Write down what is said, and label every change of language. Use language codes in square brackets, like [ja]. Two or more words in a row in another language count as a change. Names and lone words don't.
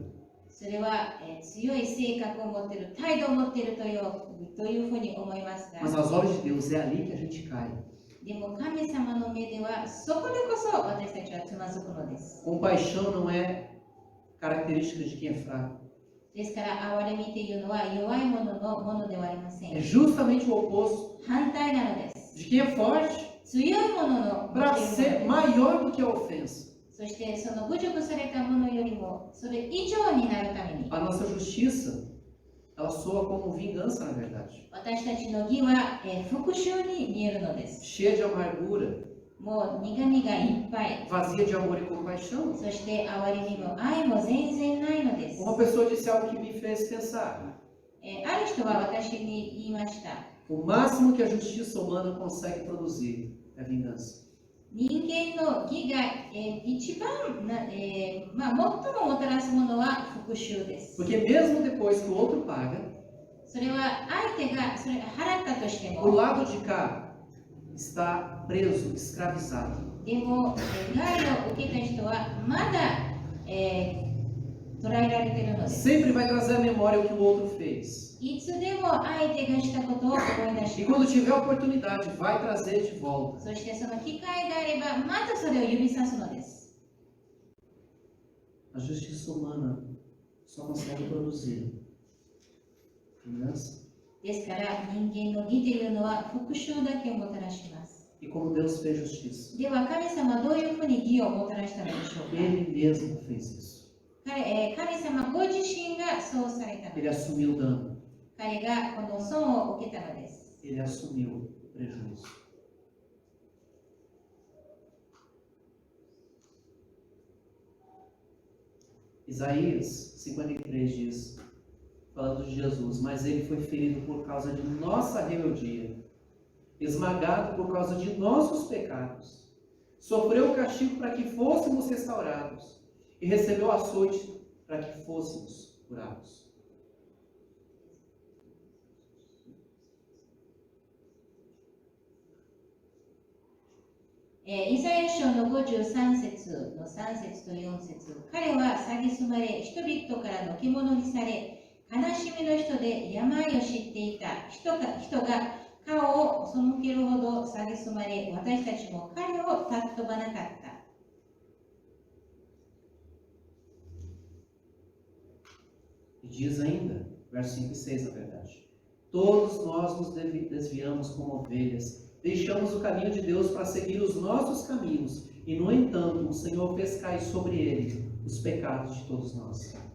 [ja] それは、強い性格を持っている、態度を持っているというふうに思いますが、 [pt] Mas aos olhos de Deus é ali que a gente cai. [ja] でも神様の目ではそこでこそ私たちはつまずくのです。 [pt] Compaixão não é característica de quem é fraco. [ja] ですから憐れみというのは弱い者のものではありませ [pt] É [ja] ん。 [pt] justamente o oposto [ja] 反対なのです。 [pt] de quem é forte [ja] 強い者の [pt] para [ja] 持ってい [pt] ser [ja] るものです。 [pt] maior do que a ofensa. [ja] そしてその侮辱されたものよりもそれ以上になるために [pt] A nossa justiça, ela soa como vingança, na verdade. [ja] 私たちの義は、復讐に見えるのです。 [pt] Cheia de amargura, [ja] もう苦みがいっぱい。 [pt] vazia de amor e compaixão. [ja] そして憐れみも愛も全然ないのです。 [pt] Uma pessoa disse algo que me fez pensar. [ja] ある人は私に言いました。 [pt] O máximo que a justiça humana consegue produzir é vingança. [ja] 人間の義が、一番最ももたらすものは復讐です。 [pt] Porque mesmo depois que o outro paga, [ja] それは相手がそれ払ったとして [pt] o [ja] も、 [pt] lado de cá está preso, escravizado. [ja] でも、害を受けた人はまだ、捕らえられているのです。 [pt] Sempre vai trazer à memória o que o outro fez. [ja] いつでも相手がしたことを思い出 [pt] E [ja] し [pt] quando [ja] ます。 [pt] tiver oportunidade, vai trazer de volta. [ja] そしてその機会があればまたそれを指さすのです。 [pt] A justiça humana só consegue produzir vingança. [ja] ですから人間の義というのは復讐だけをもたらします。 [pt] E como Deus fez justiça? [ja] では神様はどういうふうに義をもたらしたのでしょうか。 [pt] Ele mesmo fez isso. [ja] 神様ご自身がそうされたの [pt] Ele [ja] です。 [pt] assumiu o dano. [ja] 彼がこの損を受けたのです。 [pt] Ele assumiu o prejuízo. Isaías 53 diz, falando de Jesus, mas ele foi ferido por causa de nossa rebeldia, esmagado por causa de nossos pecados. Sofreu o castigo para que fôssemos restaurados e recebeu açoite para que fôssemos curados. [ja] イザヤ書の53節の3節と4節、彼は蔑まれ、人々からの獣にされ、悲しみの人で病を知っていた人が顔を背けるほど蔑まれ、私たちも彼を尊ばなかった。 [pt] E diz ainda, verso 5 e 6 na verdade, todos nós nos desviamos como ovelhas, deixamos o caminho de Deus para seguir os nossos caminhos, e no entanto o Senhor fez cair sobre ele os pecados de todos nós.